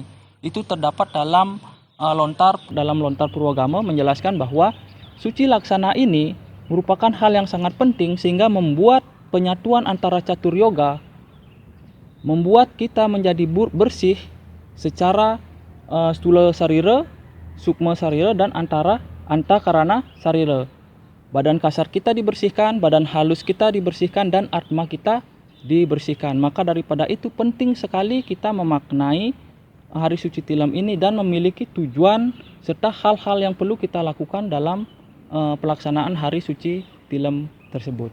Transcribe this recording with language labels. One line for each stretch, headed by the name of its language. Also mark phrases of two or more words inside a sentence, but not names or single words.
Indonesian: Itu terdapat dalam lontar Purwagama menjelaskan bahwa suci laksana ini merupakan hal yang sangat penting sehingga membuat penyatuan antara catur yoga, membuat kita menjadi bersih secara stula sarira, sukma sarira, dan antakarana sarira. Badan kasar kita dibersihkan, badan halus kita dibersihkan, dan atma kita dibersihkan. Maka daripada itu penting sekali kita memaknai Hari Suci Tilem ini dan memiliki tujuan serta hal-hal yang perlu kita lakukan dalam pelaksanaan Hari Suci Tilem tersebut.